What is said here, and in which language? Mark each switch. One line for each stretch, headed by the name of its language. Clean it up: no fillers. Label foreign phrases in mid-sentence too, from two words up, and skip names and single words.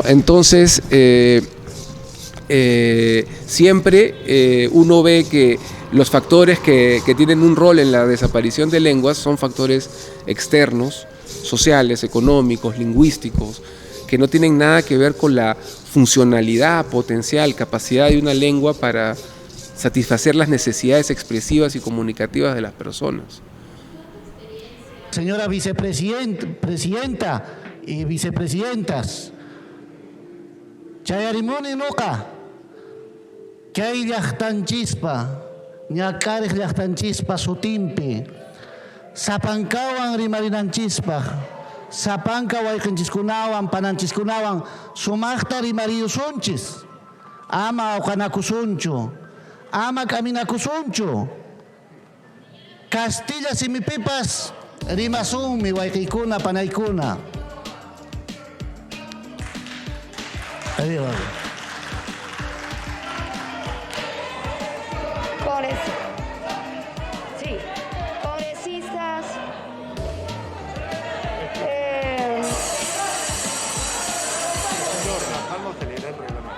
Spanish: Entonces, siempre uno ve que los factores que tienen un rol en la desaparición de lenguas son factores externos, sociales, económicos, lingüísticos, que no tienen nada que ver con la funcionalidad, potencial, capacidad de una lengua para satisfacer las necesidades expresivas y comunicativas de las personas. Señora vicepresidenta y vicepresidentas,
Quechua: chayarimuni noqa, kay llaqtanchispa, ñakarij llaqtanchispa sutimpi, sapankawan rimarinanchispa, sapanka wayqinchiskunawan, pananchiskunawan, sumaqta rimariyusunchis, ama awqanakusunchu, ama caminakusunchu. Castilla simipipas rimasunmi wayqiykuna panaykuna.
Spanish: Adiós. Sí, congresistas. Vamos a leer el reglamento.